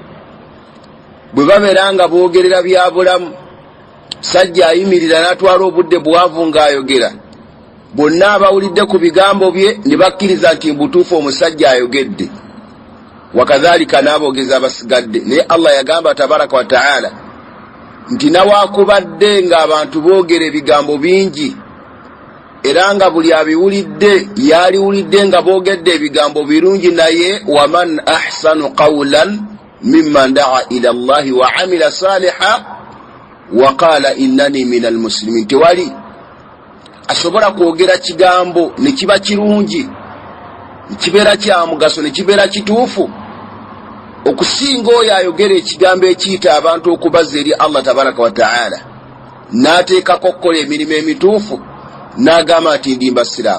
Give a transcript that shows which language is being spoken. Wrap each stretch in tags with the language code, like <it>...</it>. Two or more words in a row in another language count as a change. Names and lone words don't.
<lg>Bwe babeera nga boogerera bya bulamu, sajja ayimirira n'atwala obudde buwanvu ng'ayogera, bonna abawulidde ku bigambo bye ne bakkiriza nti mbutuufu omusajja ayogedde. wakadhalika n'abogeza abasigadde. Naye Allah yagamba</lg> <ar>تبارك وتعالى</ar> <lg>nti nawakubadde nga abantu boogera ebigambo bingi era nga buli abiwulidde yaliwulidde nga boogedde ebigambo birungi, naye</lg> <ar>ومن أحسن قولا ممن دعا إلى الله وعمل صالحا وقال إنني من المسلمين.</ar> <lg>Tewali asobola kwogera kigambo ne kiba kirungi, ne kibeera kya mugaso, ne kibeera kituufu okusinga oyo ayogera ekigambo ekiyita abantu okubazza eri Allah</lg> <ar>تبارك وتعالى</ar> <lg>n'ateekako okukola emirimu emituufu n'agamba nti ndi mbasiraamu.</lg>